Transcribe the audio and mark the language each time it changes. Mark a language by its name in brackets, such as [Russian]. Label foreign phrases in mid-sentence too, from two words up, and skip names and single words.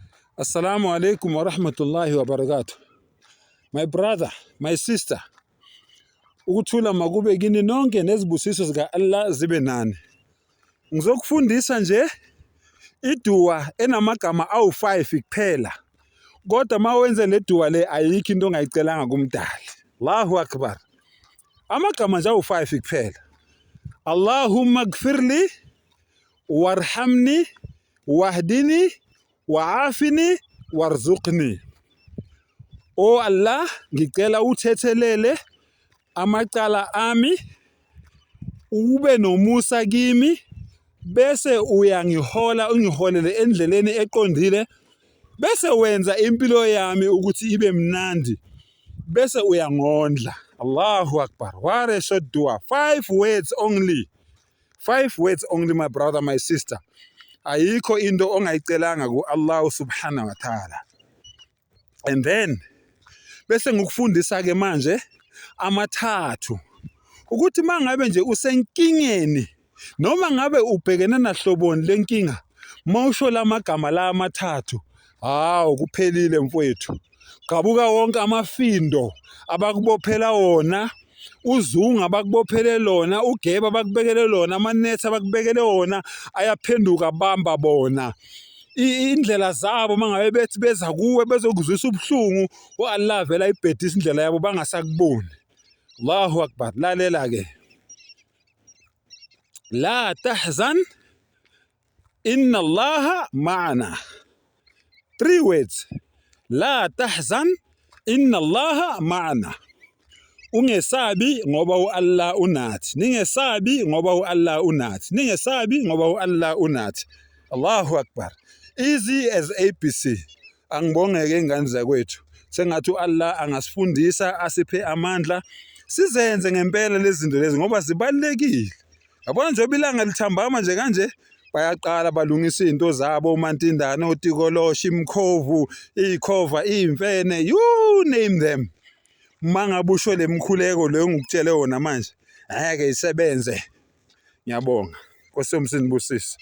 [Arabic] السلام عليكم ورحمة الله وبركاته. [English] My brother, my sister, [Zulu] ukuthula makube kini nonke nezibusiso zika Allah zibe nani. Ngizokufundisa nje idua enamagama awu5 kuphela. Kodwa mawenze le dua le ayikho into ongayicelanga kumdali. [Arabic] الله أكبر. [Zulu] Amagama nje awu5 kuphela. [Arabic] اللهم اغفر لي وارحمني واهدني وعافني وارزقني. [Zulu] O Allah, ngicela uthethelele amacala ami, ube nomusa kimi, bese uyangihola ungiholele endleleni eqondile, bese wenza impilo yami ukuthi ibe mnandi, bese uyangondla. [Arabic] الله أكبر. [English] What a short dua. 5 words only. 5 words only, my brother, my sister. [Zulu] Ayikho into ongayicelanga ku [Arabic] الله سبحانه وتعالى. [English] And then [Zulu] bese ngikufundisa ke manje amathathu ukuthi mangabe nje usenkingeni noma ngabe ubhekene nahloboni lenkinga, mawusho lamagama la amathathu, hawo kuphelile mfowethu. Qabuka wonke amafindo abakubophela wona, uzungu abakubophele lona, ugeba abakubekele lona, amanethi abakubekele wona ayaphenduka bamba bona. Indlela zabo mangabe bethi beza kuwe bezokuzwisa ubuhlungu, Allah vela ibhedisa indlela yabo bangasakuboni. [Arabic] الله أكبر. [Zulu] Lalela ke. [Arabic] لا تحزن إن الله معنا. [English] 3 words. [Arabic] لا تحزن إن الله معنا. [Zulu] Ungesabi ngoba Allah unathi. Ningesabi ngoba Allah unathi. Ningesabi ngoba Allah unathi. [Arabic] الله أكبر. [English] Easy as ABC. [Zulu] Angibongeke ingane zakwethu. Sengathi Allah angasifundisa, asiphe amandla. Sizenze ngempela lezi zinto lezi ngoba zibalekile. Yabona nje bilanga lithambama nje kanje, bayaqala balungisa izinto zabo, uMantindana, oTikoloshi, Imkhovu, ikhova, imfene, [English] you name them. [Zulu] Mangabusho lemkhuleko leyo ngikutshele wona manje, ngeke isebenze. Ngiyabonga. Nkosi yomsindibusisi.